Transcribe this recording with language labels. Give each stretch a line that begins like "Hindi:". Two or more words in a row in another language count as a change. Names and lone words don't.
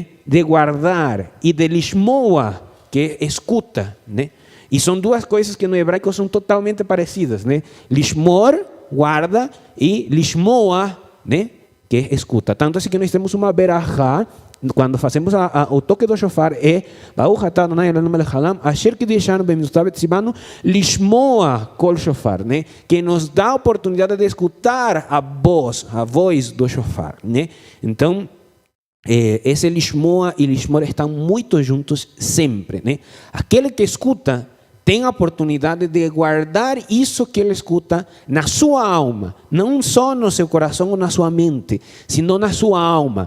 Portuguese: De guardar, e de lishmoa, que escuta, né? E são duas coisas que no hebraico são totalmente parecidas, né? Lishmor, guarda, e lishmoa, né? Que escuta. Tanto assim que nós temos uma berachá, quando fazemos o toque do shofar, é
Hebrew: ברוך אתה אדוני אלוהינו מלך העולם אשר קידשנו במצוותיו וציוונו לשמוע קול שופר,
Portuguese: né? Que nos dá a oportunidade de escutar a voz do shofar, né? Então, esse lishmoa e lishmor estão muito juntos sempre, né? Aquele que escuta tem a oportunidade de guardar isso que ele escuta na sua alma, não só no seu coração ou na sua mente, sino na sua alma.